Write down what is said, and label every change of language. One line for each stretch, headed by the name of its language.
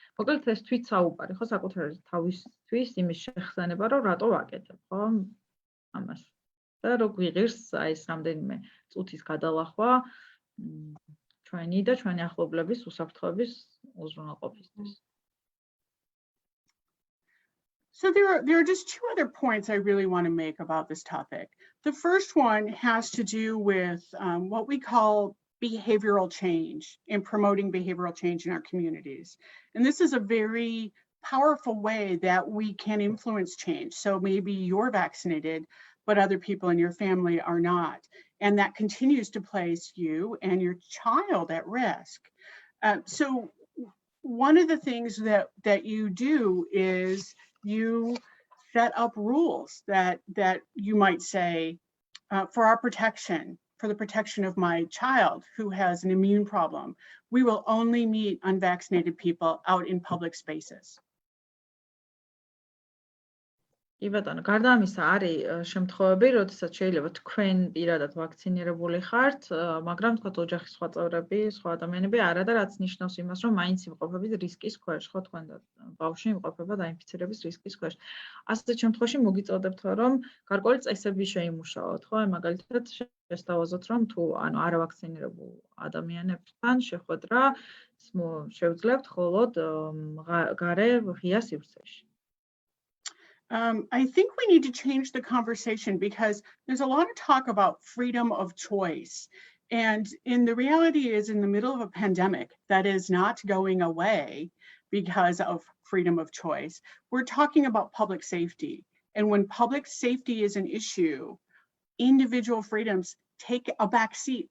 Georgian: მოკლედ ეს თვით საუბარი, ხო, საკუთარი თავისთვის იმის შეხსენება, რომ რატო ვაკეთებ, ხო, ამას. და რო გვიღირს აი ეს რამდენიმე წუთის გადალახვა ჩვენი და ჩვენი ახლობლების უსაფრთხოების უზრუნველყოფისთვის.
English: So there are just two other points I really want to make about this topic. The first one has to do with what we call behavioral change and promoting behavioral change in our communities. And this is a very powerful way that we can influence change. So maybe you're vaccinated, but other people in your family are not. And that continues to place you and your child at risk. So one of the things that you do is you set up rules that you might say, for our protection, for the protection of my child who has an immune problem, we will only meet unvaccinated people out in public spaces.
Georgian: კი ბატონო, გარდა ამისა არის შემთხვევები, როდესაც შეიძლება თქვენ პირადად ვაქცინირებული ხართ, მაგრამ თქვათ ოჯახის სხვა წევრები, სხვა ადამიანები არა და რაც ნიშნავს იმას, რომ მაინც იმყოფებით რისკის ქვეშ, ხო, თქვენ და ბავშვი იმყოფება დაინფიცირების რისკის ქვეშ. ასეთ შემთხვევაში მოგიწოდებთ, რომ გარკვეული წესები შეიმუშაოთ, ხო, მაგალითად შესთავაზოთ, რომ თუ ანუ არავაქცინირებულ ადამიანებთან შეხვედრა შევძლებთ მხოლოდ გარე ღია სივრცეში.
English: I think we need to change the conversation because there's a lot of talk about freedom of choice. And the reality is in the middle of a pandemic that is not going away because of freedom of choice. We're talking about public safety. And when public safety is an issue, individual freedoms take a back seat.